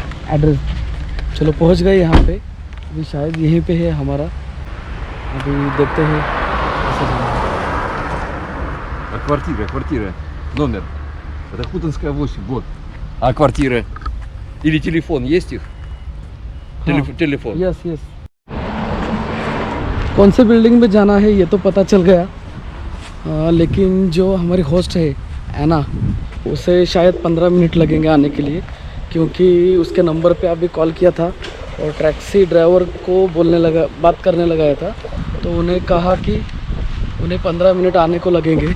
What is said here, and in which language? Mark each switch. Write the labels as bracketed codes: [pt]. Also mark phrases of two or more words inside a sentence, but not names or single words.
[hi] एड्रेस। चलो पहुंच गए यहाँ पे, अभी शायद यहीं पे है हमारा, अभी देखते हैं कैसे जाना है। [ru] Квартира, номер. Это Хутонская 8, вот. А квартира? Или телефон есть их? Телефон. [en] yes yes. [hi] कौन से बिल्डिंग में जाना है ये तो पता चल गया, लेकिन जो हमारी होस्ट है ऐना, उसे शायद 15 मिनट लगेंगे आने के लिए, क्योंकि उसके नंबर पे अभी कॉल किया था और [en] taxi driver [hi] को बात करने लगाया था, तो उन्हें कहा कि उन्हें 15 मिनट आने को लगेंगे।